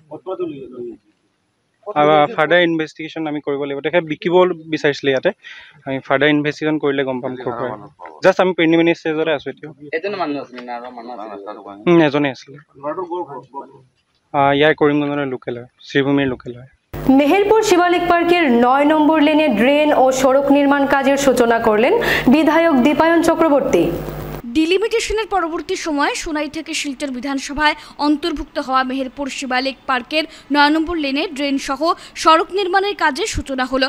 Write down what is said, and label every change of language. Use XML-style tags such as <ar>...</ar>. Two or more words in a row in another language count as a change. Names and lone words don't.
<en>further investigation</en> <as>আমি কৰিব লাগিব। তেখেতে বিকিব বিচাৰিছিলে ইয়াতে। আমি</as> <en>further investigation</en> <as>কৰিলে গম পাম ক'ৰ পৰা। জাষ্ট আমি</as> <en>preliminary stage</en> <as>আছোঁ এতিয়া। এজনে আছিলে। ইয়াৰ কৰিমগঞ্জৰ লোকেল হয়, শ্রীভূমির লোকেল হয়।</as> <bn>মেহেরপুর শিবালিক পার্কের 9 নম্বর লেনে ড্রেন ও সড়ক নির্মাণ কাজের সূচনা করলেন বিধায়ক দীপায়ন চক্রবর্তী। ডিলিমিটেশনের পরবর্তী সময়ে সোনাই থেকে শিলচর বিধানসভায় অন্তর্ভুক্ত হওয়া মেহেরপুর শিবালিক পার্কের 9 নম্বর লেনে ড্রেন সহ সড়ক নির্মাণের কাজের সূচনা হলো।</bn>